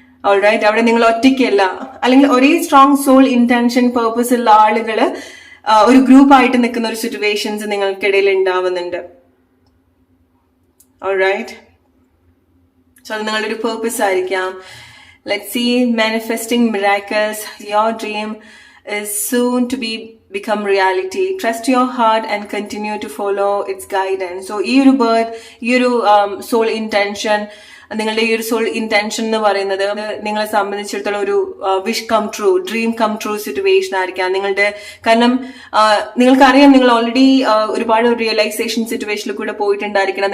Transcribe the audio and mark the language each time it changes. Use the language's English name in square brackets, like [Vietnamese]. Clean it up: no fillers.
[Malayalam] Alright, അവിടെ നിങ്ങൾ ഒറ്റയ്ക്കല്ല, അല്ലെങ്കിൽ ഒരേ സ്ട്രോങ് സോൾ ഇന്റൻഷൻ പേർപ്പസ് ഉള്ള ആളുകള് ഒരു ഗ്രൂപ്പ് ആയിട്ട് നിൽക്കുന്ന ഒരു സിറ്റുവേഷൻസ് നിങ്ങൾക്കിടയിൽ ഉണ്ടാവുന്നുണ്ട്. ഓൾറൈറ്റ്, സോ അത് നിങ്ങളുടെ ഒരു പേർപ്പസ് ആയിരിക്കാം. [English] Let's see, manifesting miracles. Your dream is soon to become reality. Trust your heart and continue to follow its guidance. [Malayalam] So, ഈ ഒരു birth, ഈ ഒരു soul intention, നിങ്ങളുടെ ഈ ഒരു സോൾ ഇന്റൻഷൻ എന്ന് പറയുന്നത് നിങ്ങളെ സംബന്ധിച്ചിടത്തോളം ഒരു [English] wish come true, dream come true [Malayalam] situation ആയിരിക്കാം നിങ്ങളുടെ. കാരണം നിങ്ങൾക്കറിയാം, നിങ്ങൾ ഓൾറെഡി ഒരുപാട് റിയലൈസേഷൻ സിറ്റുവേഷനിൽ കൂടെ പോയിട്ടുണ്ടായിരിക്കണം.